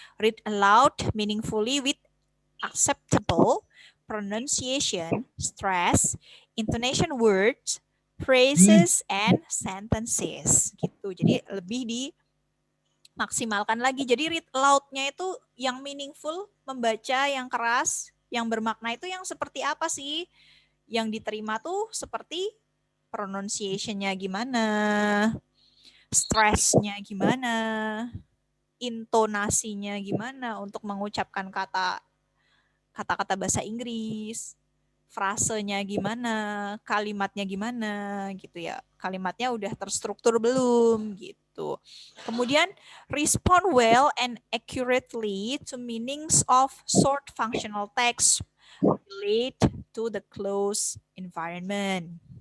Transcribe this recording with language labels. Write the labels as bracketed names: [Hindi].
[English] Read aloud meaningfully with acceptable pronunciation, stress, intonation words, phrases, and sentences. [Indonesian] Gitu. Jadi lebih dimaksimalkan lagi. Jadi read aloud-nya itu yang meaningful, membaca yang keras, yang bermakna itu yang seperti apa sih? Yang diterima tuh seperti pronunciation-nya gimana, stress-nya gimana, intonasinya gimana untuk mengucapkan kata-kata bahasa Inggris, frasenya gimana, kalimatnya gimana gitu ya. Kalimatnya udah terstruktur belum gitu. Kemudian [English] respond well and accurately to meanings of short functional text relate to the close environment.